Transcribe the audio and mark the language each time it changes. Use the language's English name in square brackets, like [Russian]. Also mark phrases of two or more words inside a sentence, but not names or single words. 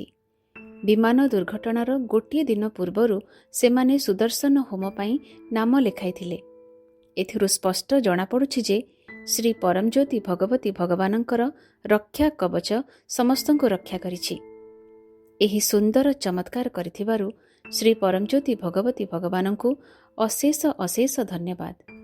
[Odia] ବିମାନ ଦୁର୍ଘଟଣାର ଗୋଟିଏ ଦିନ ପୂର୍ବରୁ ସେମାନେ ସୁଦର୍ଶନ ହୋମ ପାଇଁ ନାମ ଲେଖାଇଥିଲେ। ଏଥିରୁ ସ୍ପଷ୍ଟ ଜଣା ପଡ଼ୁଛି ଯେ ଶ୍ରୀ ପରମଜ୍ୟୋତି ଭଗବତୀ ଭଗବାନଙ୍କର ରକ୍ଷା କବଚ ସମସ୍ତଙ୍କୁ ରକ୍ଷା କରିଛି। ଏହି ସୁନ୍ଦର ଚମତ୍କାର କରିଥିବାରୁ ଶ୍ରୀ ପରମଜ୍ୟୋତି ଭଗବତୀ ଭଗବାନଙ୍କୁ ଅଶେଷ ଅଶେଷ ଧନ୍ୟବାଦ।